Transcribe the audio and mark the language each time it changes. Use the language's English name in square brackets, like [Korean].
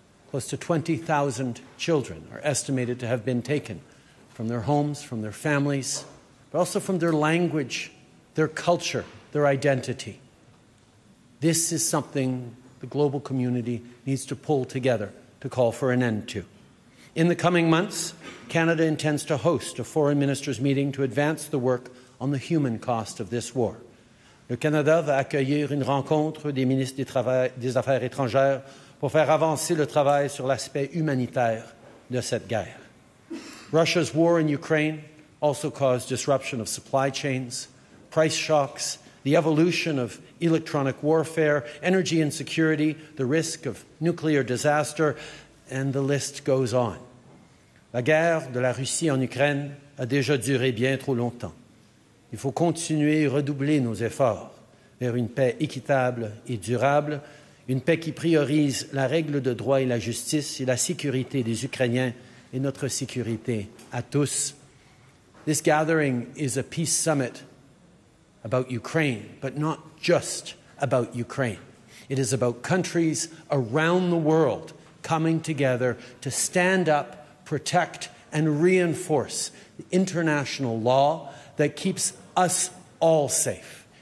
[English] Close to 20,000 children are estimated to have been taken from their homes, from their families, but also from their language, their culture, their identity. This is something the global community needs to pull together to call for an end to. In the coming months, Canada intends to host a foreign ministers' meeting to advance the work on the human cost of this war. [French] Le Canada va accueillir une rencontre des ministres des Affaires étrangères pour faire avancer le travail sur l'aspect humanitaire de cette guerre. [English] Russia's war in Ukraine also caused disruption of supply chains, price shocks, the evolution of electronic warfare, energy insecurity, the risk of nuclear disaster, and the list goes on. [French] La guerre de la Russie en Ukraine a déjà duré bien trop longtemps. Il faut continuer et redoubler nos efforts vers une paix équitable et durable, une paix qui priorise la règle de droit et la justice et la sécurité des Ukrainiens et notre sécurité à tous. [English] This gathering is a peace summit about Ukraine, but not just about Ukraine. It is about countries around the world coming together to stand up, protect, and reinforce the international law that keeps us all safe.